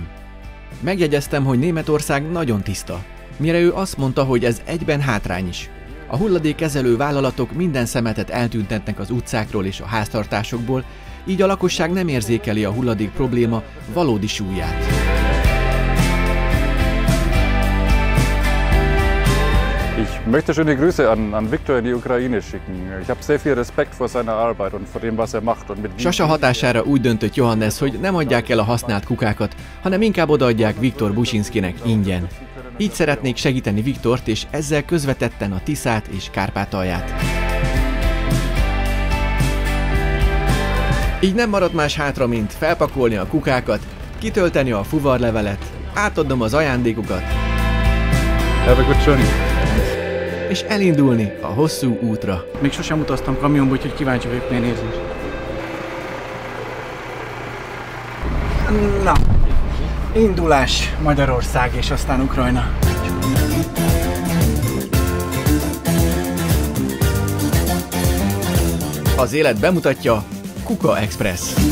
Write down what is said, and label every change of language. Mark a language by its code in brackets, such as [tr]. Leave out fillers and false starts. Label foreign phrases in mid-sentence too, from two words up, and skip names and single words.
[hu] Megjegyeztem, hogy Németország nagyon tiszta, mire ő azt mondta, hogy ez egyben hátrány is. A hulladékkezelő vállalatok minden szemetet eltüntetnek az utcákról és a háztartásokból, így a lakosság nem érzékeli a hulladék probléma valódi súlyát. [de] Ich möchte schöne Grüße an Viktor in die Ukraine schicken. Ich habe sehr viel Respekt vor seiner Arbeit und vor dem, was macht. Und mit [hu] Sasa hatására úgy döntött Johannes, hogy nem adják el a használt kukákat, hanem inkább odaadják Viktor Businskinek ingyen. Így szeretnék segíteni Viktort, és ezzel közvetetten a Tiszát és Kárpátalját. Így nem maradt más hátra, mint felpakolni a kukákat, kitölteni a fuvarlevelet, átadnom az ajándékokat, [en] Have a good journey. [hu] és elindulni a hosszú útra. Még sosem utaztam kamionba, úgyhogy kíváncsi vagyok, milyen érzés. Na, indulás Magyarország és aztán Ukrajna. Az élet bemutatja, Kuka Express.